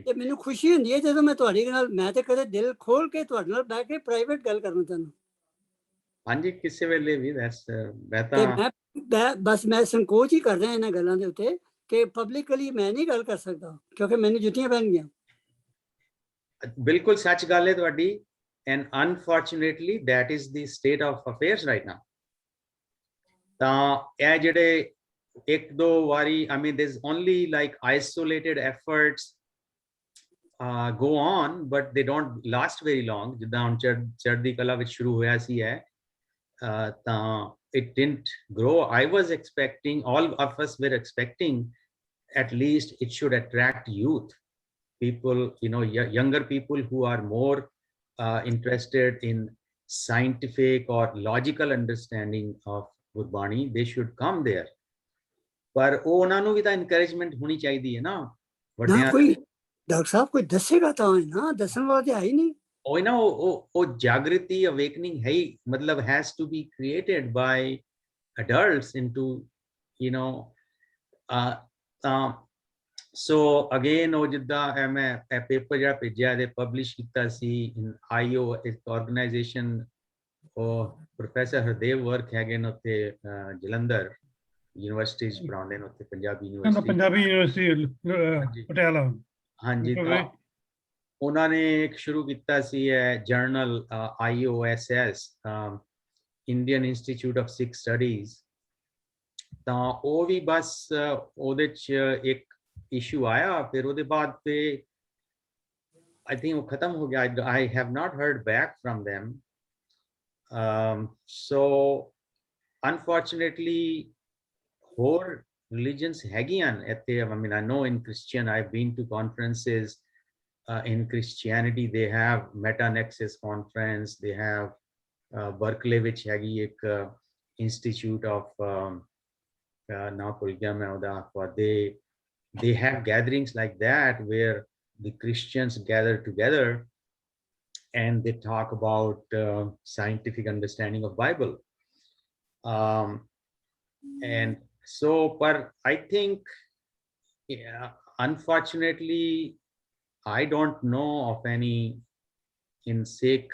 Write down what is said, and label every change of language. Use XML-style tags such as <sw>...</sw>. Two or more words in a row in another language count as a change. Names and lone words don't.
<pa>ਤੇ ਮੈਨੂੰ ਖੁਸ਼ੀ ਹੁੰਦੀ ਹੈ ਜਦੋਂ ਮੈਂ ਤੁਹਾਡੇ ਨਾਲ, ਮੈਂ ਤੇ ਕਦੇ ਦਿਲ ਖੋਲ ਕੇ ਤੁਹਾਡੇ ਨਾਲ ਬਹਿ ਕੇ ਪ੍ਰਾਈਵੇਟ ਗੱਲ ਕਰਨਾ ਚਾਹੁੰਦਾ। ਹਾਂਜੀ, ਕਿਸੇ ਵੇਲੇ ਵੀ ਬਸ ਮੈਂ ਸੰਕੋਚ ਹੀ ਕਰਦਾ ਇਹਨਾਂ ਗੱਲਾਂ ਦੇ ਉੱਤੇ ਕਿ ਪਬਲਿਕਲੀ ਮੈਂ ਨਹੀਂ ਗੱਲ ਕਰ ਸਕਦਾ, ਕਿਉਂਕਿ ਮੈਨੂੰ ਜੁੱਤੀਆਂ ਪੈਣਗੀਆਂ। ਬਿਲਕੁਲ ਸੱਚ ਗੱਲ ਹੈ ਤੁਹਾਡੀ,</pa> <en>and unfortunately that is the state of affairs right now.</en> <pa>ਤਾਂ ਇਹ ਜਿਹੜੇ ਇੱਕ ਦੋ ਵਾਰੀ,</pa> <en>I mean there's only like isolated efforts go on, but they don't last very long.</en> <pa>ਜਿੱਦਾਂ ਹੁਣ ਚੜ੍ਹਦੀ ਕਲਾ ਵਿੱਚ ਸ਼ੁਰੂ ਹੋਇਆ ਸੀ ਹੈ, ਤਾਂ</pa> <en>it didn't grow. I was expecting, all of us were expecting, at least it should attract youth, people, you know, younger people who are more interested in scientific or logical understanding of Gurbani. They should come there.</en> <pa>ਪਰ ਉਹ ਉਹਨਾਂ ਨੂੰ ਵੀ ਤਾਂ encouragement ਹੋਣੀ ਚਾਹੀਦੀ ਹੈ ਨਾ ਨਾ ਵੱਡਿਆਂ। ਕੋਈ ਡਾਕਟਰ ਸਾਹਿਬ ਕੋਈ ਦੱਸੇਗਾ ਤਾਂ ਹੈ ਨਾ, ਦੱਸਣ ਵਾਲਾ ਤੇ ਹੈ ਹੀ ਨਹੀਂ। ਉਹ ਨਾ ਉਹ ਜਾਗ੍ਰਿਤੀ awakening ਹੈ ਹੀ, ਮਤਲਬ</pa> <en>has to be created by adults into, you know, so again</en> <pa>ਉਹ ਜਿੱਦਾਂ ਮੈਂ ਇਹ ਪੇਪਰ ਜਿਹੜਾ ਭੇਜਿਆ ਇਹਦੇ ਪਬਲਿਸ਼ ਕੀਤਾ ਸੀ</pa> <en>in IO,</en> <pa>ਇੱਕ ਆਰਗੇਨਾਈਜੇਸ਼ਨ, ਉਹ ਪ੍ਰੋਫੈਸਰ ਹਰਦੇਵ ਵਰਕ ਹੈਗੇ ਨੇ ਉੱਥੇ ਜਲੰਧਰ ਯੂਨੀਵਰਸਿਟੀ ਚ ਪੜਾਉਂਦੇ ਨੇ ਉੱਥੇ, ਪੰਜਾਬੀ ਯੂਨੀਵਰਸਿਟੀ ਪਟਿਆਲਾ। ਹਾਂਜੀ, ਤਾਂ ਉਹਨਾਂ ਨੇ ਇੱਕ ਸ਼ੁਰੂ ਕੀਤਾ ਸੀ ਜਰਨਲ IOSS, ਇੰਡੀਅਨ ਇੰਸਟੀਚਿਊਟ ਆਫ ਸਿੱਖ ਸਟੱਡੀਜ਼। ਤਾਂ ਉਹ ਵੀ ਬਸ ਉਹਦੇ ਚ ਇੱਕ ਇਸ਼ੂ ਆਇਆ, ਫਿਰ ਉਹਦੇ ਬਾਅਦ ਤੇ</pa> <en>I think</en> <pa>ਉਹ ਖਤਮ ਹੋ ਗਿਆ।</pa> <en>I have not heard back from them. So unfortunately</en> <pa>ਹੋਰ religions ਹੈਗੀਆਂ ਇੱਥੇ।</pa> <en>I mean, I know in Christian, I've been to conferences in Christianity. They have Meta Nexus conference, they have Berkeley</en> <pa>ਵਿੱਚ ਹੈਗੀ ਇੱਕ</pa> <en>institute of</en> <pa>ਨਾ ਭੁੱਲ ਗਿਆ ਮੈਂ ਉਹਦਾ,</pa> <en>they have gatherings like that where the Christians gather together and they talk about scientific understanding of Bible. And so, but I think, yeah, unfortunately, I don't know of any in Sikh.</en>